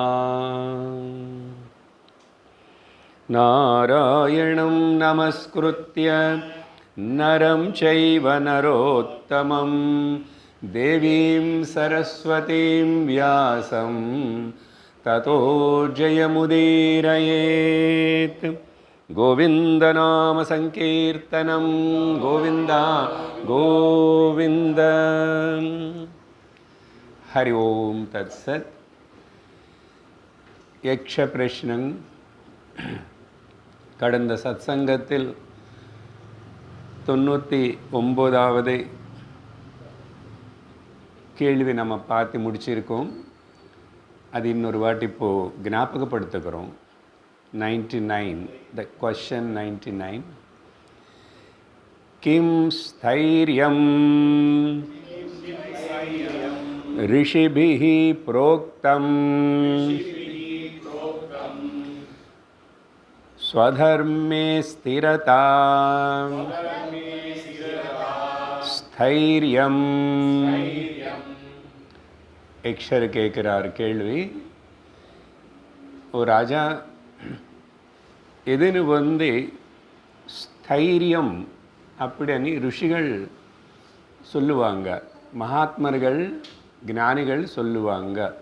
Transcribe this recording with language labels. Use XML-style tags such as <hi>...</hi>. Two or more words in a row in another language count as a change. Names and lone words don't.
<sa>नारायणं नमस्कृत्य नरं चैव नरोत्तमं देवीं सरस्वतीं व्यासं ततो जयमुदीरयेत्। गोविन्दनामसङ्कीर्तनं गोविन्द गोविन्द। हरि ओं तत्सत्।</sa> <ta>यक्षप्रश्नं கடந்த சத்சங்கத்தில் 99வது கேள்வி நம்ம பார்த்து முடிச்சிருக்கோம். அது இன்னொரு வாட்டி இப்போது ஞாபகப்படுத்துகிறோம். 99,</ta> <en>the question 99.</en> <sa>किं स्थैर्यं ऋषिभिः प्रोक्तम् स्वधर्मे स्थिरता स्थैर्यम।</sa> <ta>यक्षर கேட்கிறார் கேள்வி. ஓ ராஜா, இதுன்னு ஸ்தைரியம் அப்படின்னு ருஷிகள் சொல்லுவாங்க, மகாத்மர்கள் ஞானிகள் சொல்லுவாங்க.</ta>